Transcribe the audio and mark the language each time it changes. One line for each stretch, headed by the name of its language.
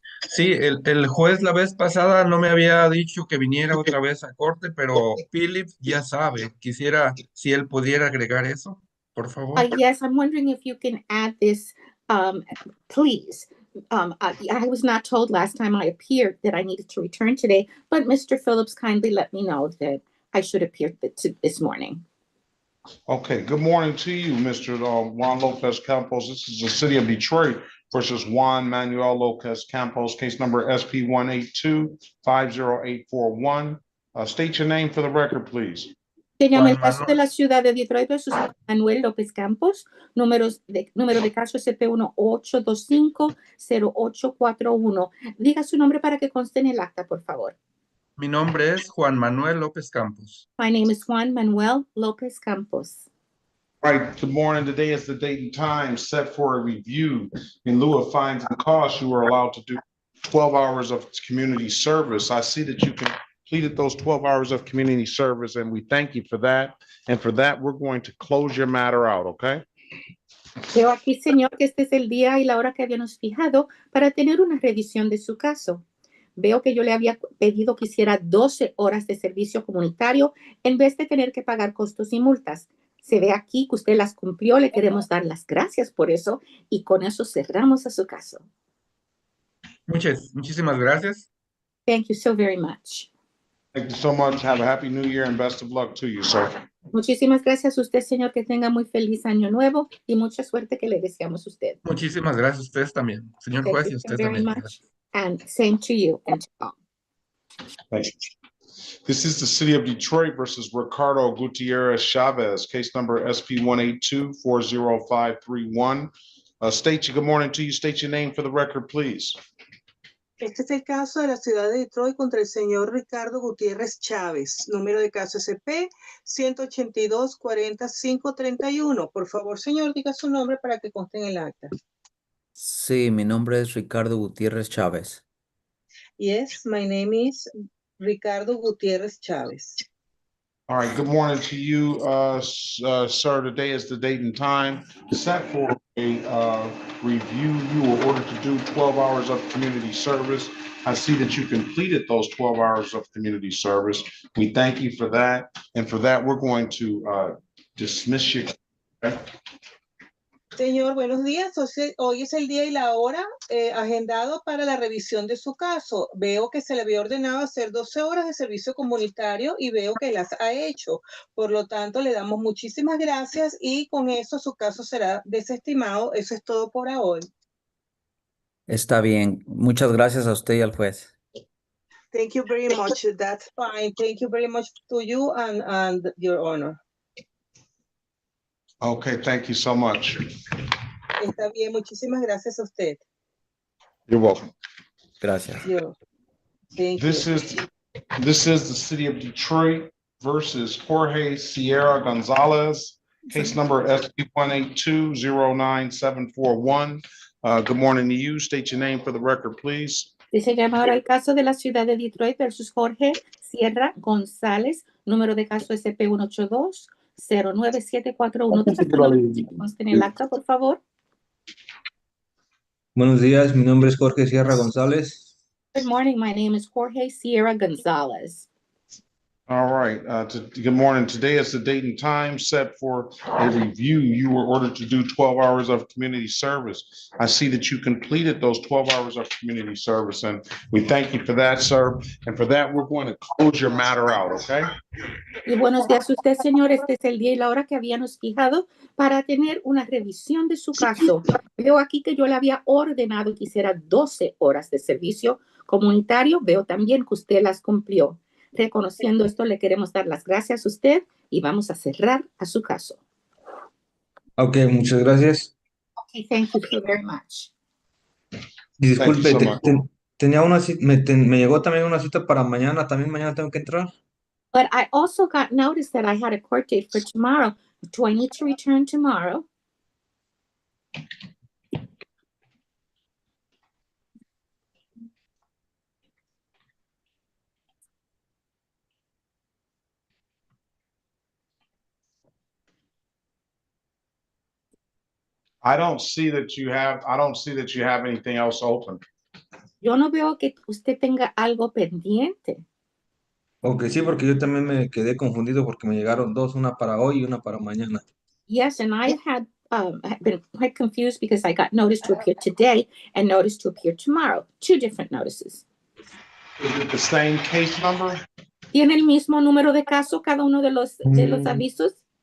Spanish: Sí, el juez la vez pasada no me había dicho que viniera otra vez a corte, pero Philip ya sabe. Quisiera si él pudiera agregar eso, por favor.
English: Yes, I'm wondering if you can add this, please. I was not told last time I appeared that I needed to return today, but Mr. Phillips kindly let me know that I should appear this morning. Okay, good morning to you, Mr. Juan Lopez Campos. This is the City of Detroit versus Juan Manuel Lopez Campos, case number SP 182-50841. State your name for the record, please.
Spanish: Se llama el caso de la ciudad de Detroit versus Manuel López Campos, número de caso SP1-825-0841. Diga su nombre para que conste en el acta, por favor. Mi nombre es Juan Manuel López Campos.
English: My name is Juan Manuel López Campos. All right, good morning. Today is the date and time set for a review. In lieu of fines and costs, you are allowed to do 12 hours of community service. I see that you completed those 12 hours of community service, and we thank you for that. And for that, we're going to close your matter out, okay?
Spanish: Veo aquí, señor, que este es el día y la hora que habíamos fijado para tener una revisión de su caso. Veo que yo le había pedido que hiciera 12 horas de servicio comunitario en vez de tener que pagar costos y multas. Se ve aquí que usted las cumplió. Le queremos dar las gracias por eso y con eso cerramos a su caso. Muchísimas gracias.
English: Thank you so very much. Thank you so much. Have a happy new year and best of luck to you, sir.
Spanish: Muchísimas gracias a usted, señor. Que tenga muy feliz año nuevo y mucha suerte que le deseamos a usted. Muchísimas gracias a ustedes también, señor juez, y a usted
English: Very
Spanish: también.
English: much. And same to you and to all. Thank you. This is the City of Detroit versus Ricardo Gutierrez Chavez, case number SP 182-40531. Good morning to you. State your name for the record, please.
Spanish: Este es el caso de la ciudad de Detroit contra el señor Ricardo Gutiérrez Chávez. Número de caso SP 182-4531. Por favor, señor, diga su nombre para que conste en el acta. Sí, mi nombre es Ricardo Gutiérrez Chávez.
English: Yes, my name is Ricardo Gutiérrez Chávez. All right, good morning to you, sir. Today is the date and time set for a review. You were ordered to do 12 hours of community service. I see that you completed those 12 hours of community service. We thank you for that. And for that, we're going to dismiss you. Okay?
Spanish: Señor, buenos días. Hoy es el día y la hora agendado para la revisión de su caso. Veo que se le había ordenado hacer 12 horas de servicio comunitario y veo que las ha hecho. Por lo tanto, le damos muchísimas gracias y con eso su caso será desestimado. Eso es todo por hoy. Está bien. Muchas gracias a usted y al juez.
English: Thank you very much. That's fine. Thank you very much to you and your honor. Okay, thank you so much.
Spanish: Está bien, muchísimas gracias a usted.
English: You're welcome.
Spanish: Gracias.
English: Yo. Thank This you. is the city of Detroit versus Jorge Sierra Gonzalez, case number SP 1820971. Good morning to you. State your name for the record, please.
Spanish: Dice llama ahora el caso de la ciudad de Detroit versus Jorge Sierra González, número de caso SP 182-09741. Conste en el acta, por favor. Buenos días, mi nombre es Jorge Sierra González.
English: Good morning, my name is Jorge Sierra Gonzalez. All right, good morning. Today is the date and time set for a review. You were ordered to do 12 hours of community service. I see that you completed those 12 hours of community service, and we thank you for that, sir. And for that, we're going to close your matter out, okay?
Spanish: Y buenos días a usted, señor. Este es el día y la hora que habíamos fijado para tener una revisión de su caso. Veo aquí que yo le había ordenado que hiciera 12 horas de servicio comunitario. Veo también que usted las cumplió. Reconociendo esto, le queremos dar las gracias a usted y vamos a cerrar a su caso. Ok, muchas gracias.
English: Okay, thank you so very much.
Spanish: Y disculpe,
English: Thank you so much.
Spanish: tenía una cita, me llegó también una cita para mañana. ¿También mañana tengo que entrar?
English: But I also got notice that I had a court date for tomorrow. Do I need to return tomorrow? I don't see that you have anything else open.
Spanish: Yo no veo que usted tenga algo pendiente. Ok, sí, porque yo también me quedé confundido porque me llegaron dos, una para hoy y una para mañana.
English: Yes, and I had been quite confused because I got notice to appear today and notice to appear tomorrow. Two different notices. Is it the same case number?
Spanish: ¿Tiene el mismo número de caso cada uno de los avisos?